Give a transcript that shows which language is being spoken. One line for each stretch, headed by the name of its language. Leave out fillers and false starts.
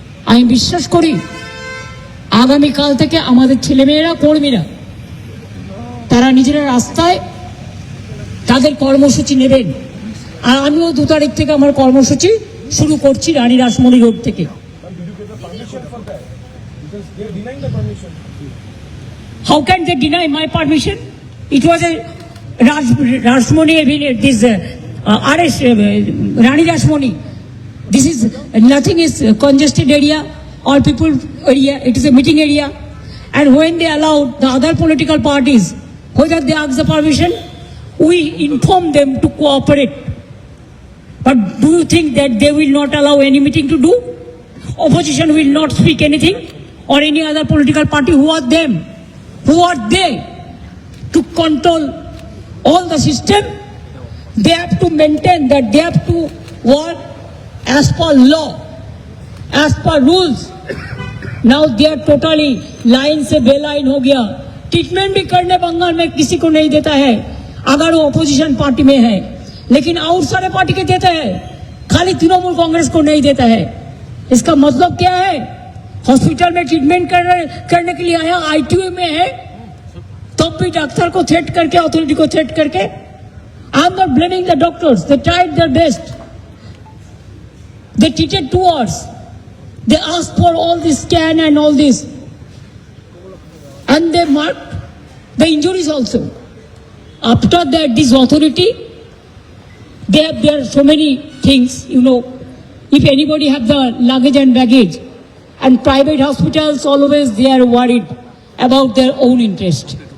Bangla: আমি বিশ্বাস করি আগামীকাল থেকে আমাদের ছেলেমেয়েরা, কর্মীরা তারা নিজেরা রাস্তায় তাদের কর্মসূচি নেবেন। আর আমিও 2 তারিখ থেকে আমার কর্মসূচি শুরু করছি রানী রাসমণি রোড থেকে।
English: How can they deny my permission? It was a Rashmoni, this arrest, Rani Rashmoni. This is nothing is congested area, all people area. It is a meeting area, and when they allowed the other political parties, whether they ask the permission, we inform them to cooperate. But do you think that they will not allow any meeting to do? Opposition will not speak anything, or any other political party? Who are them? Who are they to control all the system? They have to maintain that they have to work as per law, as per rules. Now they are totally line
Hindi: से बेलाइन हो गया। Treatment भी करने बंगाल में किसी को नहीं देता है अगर वो अपोजिशन पार्टी में है, लेकिन और सारे पार्टी के देता है, खाली तृणमूल कांग्रेस को नहीं देता है। इसका मतलब क्या है? हॉस्पिटल में ट्रीटमेंट करने के लिए आया, आईटीयू में है, तब भी डॉक्टर को थ्रेट करके, अथॉरिटी को थ्रेट करके।
English: I am not blaming the doctors, they tried their best, they treated 2 hours, they asked for all this scan and all this, and they marked the injuries also. After that, this authority, they have there so many things, you know, if anybody have the luggage and baggage, and private hospitals always they are worried about their own interest.